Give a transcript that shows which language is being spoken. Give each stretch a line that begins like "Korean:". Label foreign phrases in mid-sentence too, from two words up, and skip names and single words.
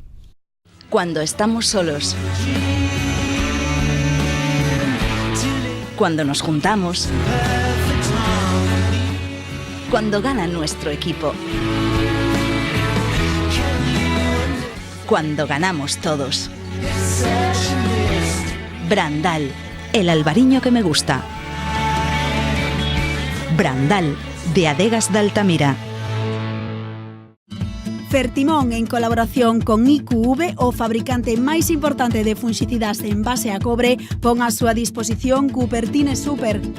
Spanish: Cuando estamos solos. Cuando nos juntamos. Cuando gana nuestro equipo. Cuando ganamos todos. Brandal, el albariño que me gusta. Brandal, de Adegas de Altamira.
Galician: Fertimón, en colaboración con IQV, o fabricante máis importante de funxicidas en base a cobre, pon a súa disposición Cupertine Super.